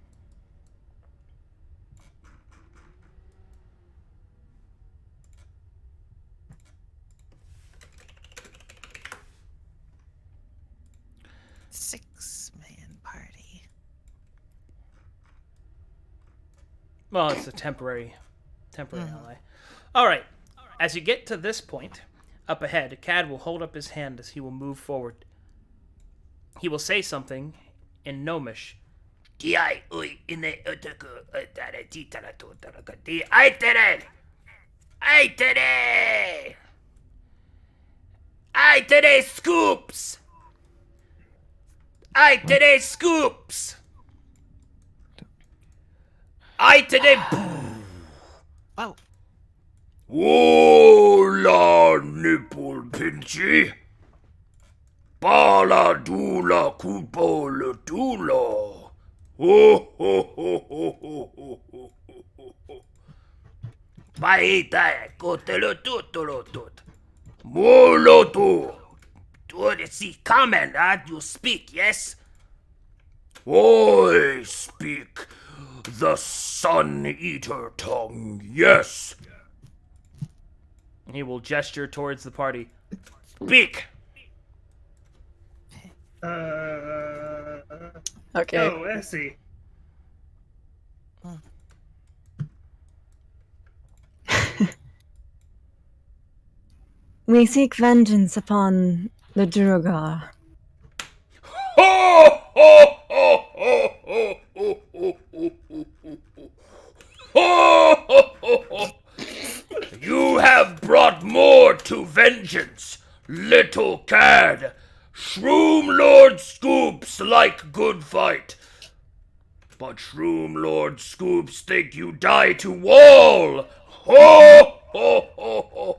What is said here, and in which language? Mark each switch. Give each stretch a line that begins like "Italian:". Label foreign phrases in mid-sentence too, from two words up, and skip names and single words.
English: Six-man party. Well, it's a temporary ally. All right. As you get to this point, up ahead, Cad will hold up his hand as he will move forward. He will say something in Gnomish. Aitere scoops! Aitere scoops! Aitere... Oh, Ola nipple pinchy. Bala dula kupole dula. Ho ho ho ho ho ho ho ho ho. Paita kotelo tutolo tut. Molo tu. Do you see comment that you speak, yes? I speak the Sun-Eater tongue, yes. He will gesture towards the party. Speak! Okay. Oh, Essie. We seek vengeance upon the Duergar. Ho, ho, ho, ho, ho, ho, ho, ho, ho, ho. Ho, ho, ho, ho. You have brought more to vengeance, little cad. Shroom Lord scoops like good fight. But Shroom Lord scoops think you die to wall. Ho, ho, ho, ho.